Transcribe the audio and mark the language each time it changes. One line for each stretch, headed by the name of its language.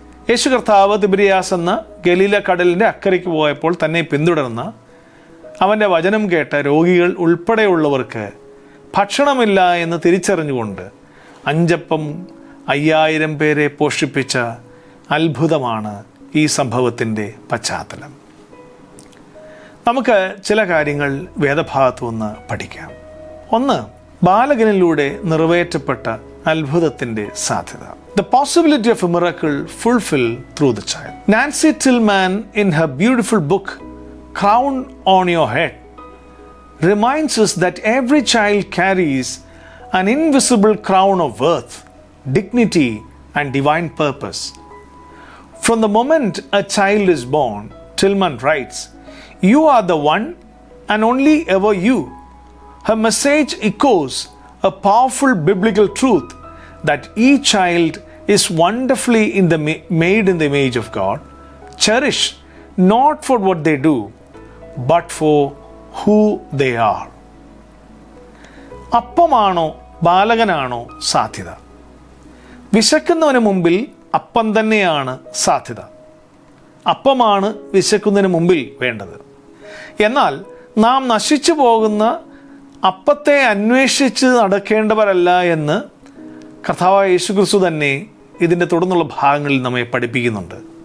Malayalam: യേശു കർത്താവ് തിബിരിയാസ് എന്ന ഗലീല കടലിൻ്റെ അക്കരയ്ക്ക് പോയപ്പോൾ തന്നെ പിന്തുടർന്ന അവൻ്റെ വചനം കേട്ട രോഗികൾ ഉൾപ്പെടെയുള്ളവർക്ക് ഭക്ഷണമില്ല എന്ന് തിരിച്ചറിഞ്ഞുകൊണ്ട് 5 അപ്പം 5000 പേരെ പോഷിപ്പിച്ച അത്ഭുതമാണ് ഈ സംഭവത്തിൻ്റെ പശ്ചാത്തലം. നമുക്ക് ചില കാര്യങ്ങൾ വേദഭാഗത്തു നിന്ന് പഠിക്കാം. 1, ബാലകനിലൂടെ നിറവേറ്റപ്പെട്ട അത്ഭുതത്തിൻ്റെ സാധ്യത.
English: The possibility of a miracle fulfilled through the child. Nancy Tillman, in her beautiful book, Crown on Your Head, reminds us that every child carries an invisible crown of worth, dignity, and divine purpose. From the moment a child is born, Tillman writes, "You are the one and only ever you." Her message echoes a powerful biblical truth that each child is wonderfully made in the image of God, cherished not for what they do, but for who they are.
Malayalam: അപ്പമാണോ ബാലകനാണോ സാധ്യത? വിശക്കുന്നവന് മുമ്പിൽ അപ്പം തന്നെയാണ് സാധ്യത. അപ്പമാണ് വിശക്കുന്നതിന് മുമ്പിൽ വേണ്ടത്. എന്നാൽ നാം നശിച്ചു പോകുന്ന അപ്പത്തെ അന്വേഷിച്ച് നടക്കേണ്ടവരല്ല എന്ന് കർത്താവായ യേശുക്രിസ്തു തന്നെ ഇതിൻ്റെ തുടർന്നുള്ള ഭാഗങ്ങളിൽ നമ്മെ പഠിപ്പിക്കുന്നുണ്ട്.